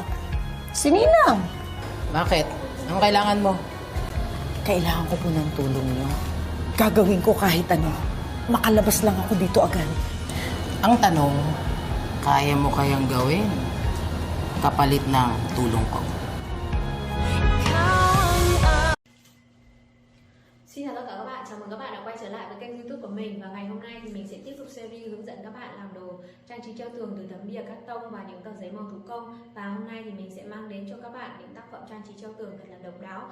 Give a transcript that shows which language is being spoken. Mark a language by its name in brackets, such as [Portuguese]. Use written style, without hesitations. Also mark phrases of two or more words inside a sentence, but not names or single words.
[Filipino] Sininang! Bakit? Ang kailangan mo? Kailangan ko po ng tulong niyo. Gagawin ko kahit ano. Makalabas lang ako dito agad. Ang tanong, kaya mo kayang gawin? Kapalit ng tulong ko. [Vietnamese] Xin chào tất cả các bạn, chào mừng các bạn đã quay trở lại với kênh YouTube của mình. Và ngày hôm nay thì mình sẽ tiếp tục series hướng dẫn các bạn làm đồ trang trí treo tường từ tấm bìa cát tông và những tờ giấy màu thủ công. Và hôm nay thì mình sẽ mang đến cho các bạn những tác phẩm trang trí treo tường thật là độc đáo.